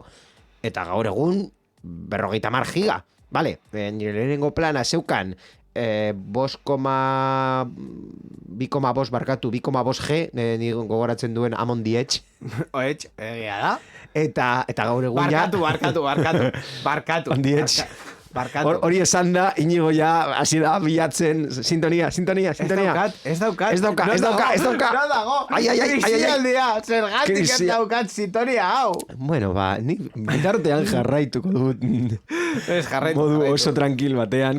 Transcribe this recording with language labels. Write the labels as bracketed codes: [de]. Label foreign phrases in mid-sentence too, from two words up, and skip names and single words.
[eu] Eta gaur egun 50 giga. Vale, nire lehenengo plana zeukan 2,5 barkatu, 2,5G, ni gogoratzen duen Amon the Edge. Oetx, egia da. Eta gaur egun ja... Barkatu. On the Edge. Barkatu. Hori esan da, Inigo ja, hasi da bilatzen, sintonia. Ez daukat. No dago. Ai. Zergatik ez daukat sintonia hau. Bueno, ni bitartean jarraituko dut. Modu oso tranquil batean.